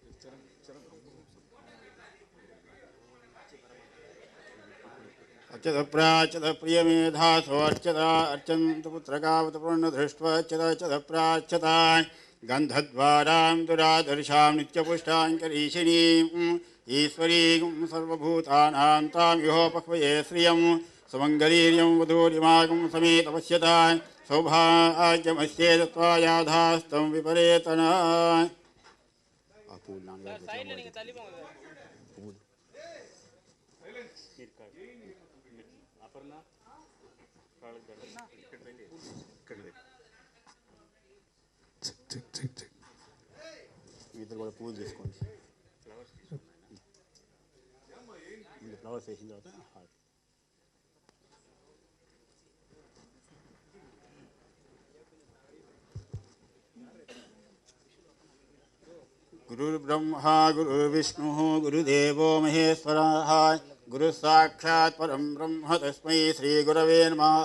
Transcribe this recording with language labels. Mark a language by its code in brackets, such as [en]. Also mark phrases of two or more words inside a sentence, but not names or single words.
[sa] అర్చత ప్రాచ్యత ప్రియమేధాసో అర్చత అర్చంత పుత్రకావత పూర్ణ దృష్ట్వా అర్చత అర్చత ప్రాచ్యత గంధద్వారాం దురాదర్శాం నిత్యపుష్టాంకరీషిణీం ఈశ్వరీం సర్వభూతానాం తాం యుహోపక్వయే శ్రియం సుమంగళీర్యం వధూరిమాగం సమేత పశ్యత సౌభాగ్యమస్యేదత్వాయాధాస్తం విపరేతన. [ta] சைடுல நீங்க தள்ளி போங்க சார். [te] ఇద్దరు కూడా పూజ చేసుకోండి. ఫ్లవర్స్ వేసిన తర్వాత [sa] गुरुर्ब्रह्मा गुरुर्विष्णुः गुरुदेवो महेश्वरः गुरुसाक्षात् परं ब्रह्म तस्मै श्रीगुरवे नमः.